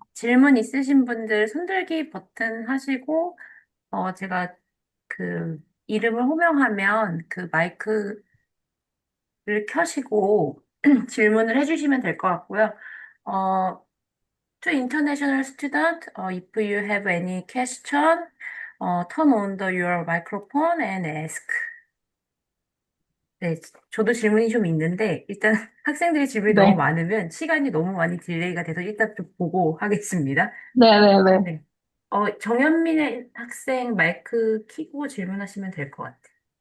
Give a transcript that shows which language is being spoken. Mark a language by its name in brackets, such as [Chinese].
[Korean] 질문 있으신 분들 손들기 버튼 하시고, 제가 이름을 호명하면 마이크를 켜시고 질문을 해주시면 될 것 같고요. [English] To international student, if you have any question, turn on your microphone and ask. [Korean] 네, 저도 질문이 좀 있는데, 일단 학생들이 질문이 너무 네, 많으면 시간이 너무 많이 딜레이가 돼서 일단 좀 보고 하겠습니다. 네. 네. 정현민의 학생 마이크 켜고 질문하시면 될 것 같아요.